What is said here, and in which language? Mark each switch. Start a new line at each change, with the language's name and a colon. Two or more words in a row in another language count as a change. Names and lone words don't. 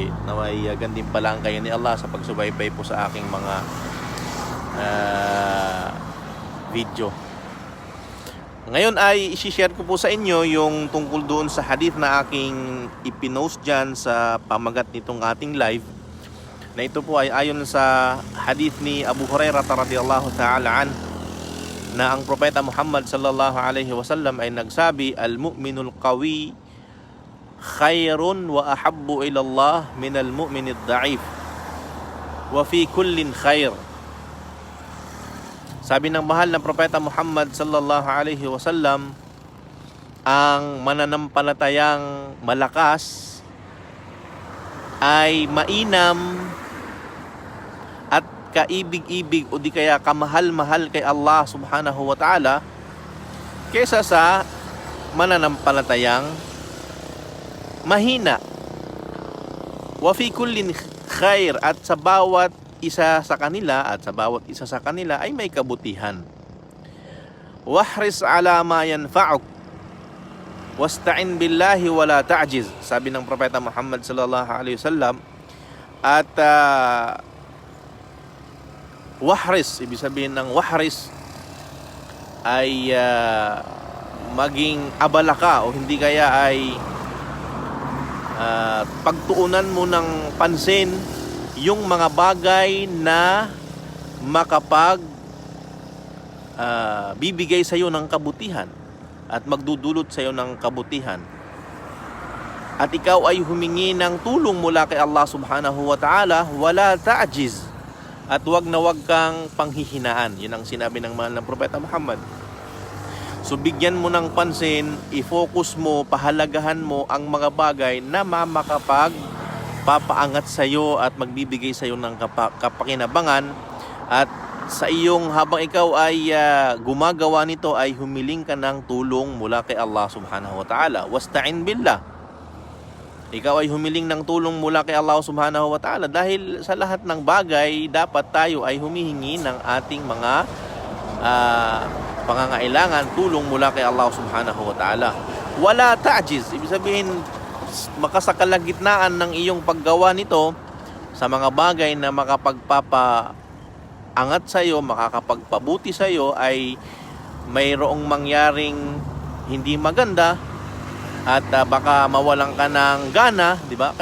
Filipino: Naway gandin pala ang kayo ni Allah sa pagsubaybay po sa aking mga video. Ngayon ay i-share ko po sa inyo yung tungkol doon sa hadith na aking ipinost dyan sa pamagat nitong ating live. Na ito po ay ayon sa hadith ni Abu Hurairah
Arabic: رضي الله تعالى عنه,
Filipino: na ang Propeta Muhammad
Arabic: صلى الله عليه وسلم
Filipino: ay nagsabi,
Arabic: المؤمن القوي خير وأحب إلى الله من المؤمن الضعيف وفي كل خير.
Filipino: Sabi ng mahal na Propeta Muhammad
Arabic: صلى الله عليه وسلم,
Filipino: ang mananampalatayang malakas ay mainam at kaibig-ibig o di kaya kamahal-mahal kay Allah
Arabic: سبحانه وتعالى
Filipino: kesa sa mananampalatayang mahina.
Arabic: وفي كل خير,
Filipino: at sa bawat isa sa kanila ay may kabutihan.
Arabic: واحرص على ما ينفعك واستعن بالله ولا تعجز,
Filipino: sabi ng Propeta Muhammad
Arabic: صلى الله عليه وسلم.
Filipino: At wahris, ibig sabihin ng wahris ay maging abala ka o hindi kaya ay pagtuunan mo ng pansin yung mga bagay na makapag bibigay sa iyo ng kabutihan at magdudulot sa iyo ng kabutihan. At ikaw ay humingi ng tulong mula kay Allah
Arabic: سبحانه وتعالى, ولا تعجز,
Filipino: at wag na wag kang panghihinaan. Yun ang sinabi ng mahal ng Propeta Muhammad. So bigyan mo ng pansin, i-focus mo, pahalagahan mo ang mga bagay na papaangat sa iyo at magbibigay sa iyo ng kapakinabangan. At sa iyong habang ikaw ay gumagawa nito ay humiling ka ng tulong mula kay Allah
Arabic: سبحانه وتعالى. واستعن بالله.
Filipino: Ikaw ay humiling ng tulong mula kay Allah
Arabic: سبحانه وتعالى,
Filipino: dahil sa lahat ng bagay dapat tayo ay humihingi ng ating mga pangangailangan, tulong mula kay Allah
Arabic: سبحانه وتعالى. ولا تعجز,
Filipino: ibig sabihin makasakalagitnaan ng iyong paggawa nito sa mga bagay na makapagpapaangat sa iyo, makakapagpabuti sa iyo, ay mayroong mangyaring hindi maganda at baka mawalan ka ng gana, di ba?